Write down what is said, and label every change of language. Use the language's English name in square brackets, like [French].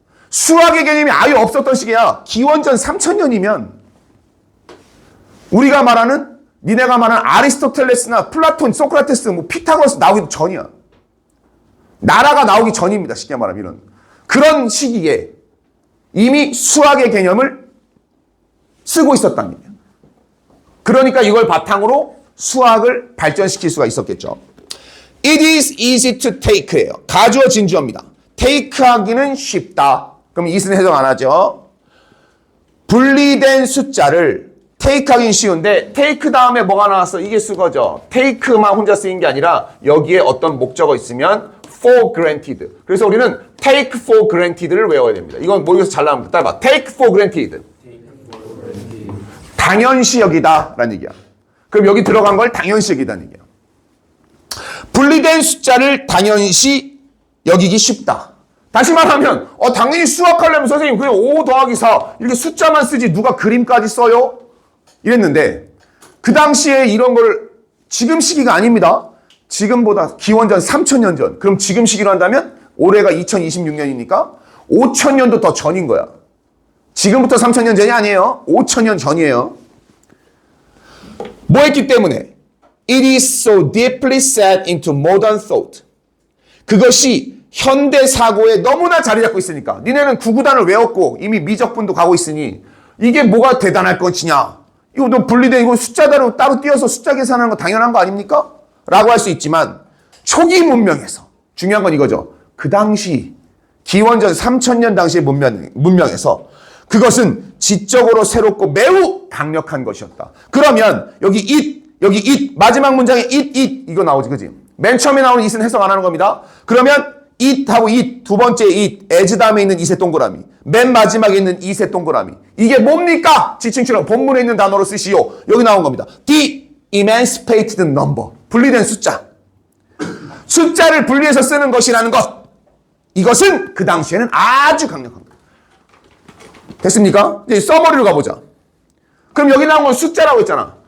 [Korean] 수학의 개념이 아예 없었던 시기야. 기원전 3000년이면 우리가 말하는 니네가 말하는 아리스토텔레스나 플라톤, 소크라테스, 뭐 피타고라스 나오기도 전이야. 나라가 나오기 전입니다. 쉽게 말하면 이런. 그런 시기에 이미 수학의 개념을 쓰고 있었다는 얘기야. 그러니까 이걸 바탕으로 수학을 발전시킬 수가 있었겠죠. [English] It is easy to take [Korean] 예요. 가주어 진주어입니다. take 하기는 쉽다. 그럼 it은 해석 안 하죠. 분리된 숫자를 take 하긴 쉬운데 take 다음에 뭐가 나왔어? 이게 수거죠. take만 혼자 쓰인 게 아니라 여기에 어떤 목적어 있으면 for granted. 그래서 우리는 [English] take for granted [Korean] 를 외워야 됩니다. 이건 모의고사 잘 나옵니다. 따라봐. [English] take for granted. [Korean] 당연시 여기다 라는 얘기야. 그럼 여기 들어간 걸 당연시 여기다는 얘기야. 분리된 숫자를 당연시 여기기 쉽다. 다시 말하면 당연히 수학하려면 선생님 그냥 5 더하기 4 이렇게 숫자만 쓰지 누가 그림까지 써요? 이랬는데 그 당시에 이런 걸 지금 시기가 아닙니다. 지금보다 기원전 3000년 전. 그럼 지금 시기로 한다면 올해가 2026년이니까 5000년도 더 전인 거야. 지금부터 3000년 전이 아니에요. 5000년 전이에요. 뭐 했기 때문에? [English] It is so deeply set into modern thought. [Korean] 그것이 현대 사고에 너무나 자리 잡고 있으니까. 니네는 구구단을 외웠고 이미 미적분도 가고 있으니 이게 뭐가 대단할 것이냐. 이거 너 분리된 이거 숫자대로 따로 띄어서 숫자 계산하는 거 당연한 거 아닙니까? 라고 할 수 있지만 초기 문명에서 중요한 건 이거죠. 그 당시 기원전 3000년 당시의 문명에서 그것은 지적으로 새롭고 매우 강력한 것이었다. 그러면 여기 it 마지막 문장에 it 이거 나오지 그지? 맨 처음에 나오는 it은 해석 안 하는 겁니다. 그러면 it하고 it, 두 번째 it, as 다음에 있는 이세 동그라미, 맨 마지막에 있는 이세 동그라미. 이게 뭡니까? 지칭처럼 본문에 있는 단어로 쓰시오. 여기 나온 겁니다. [English] The emancipated number. [Korean] 분리된 숫자. 숫자를 분리해서 쓰는 것이라는 것. 이것은 그 당시에는 아주 강력합니다. 됐습니까? 이제 서머리로 가보자. 그럼 여기 나온 건 숫자라고 했잖아.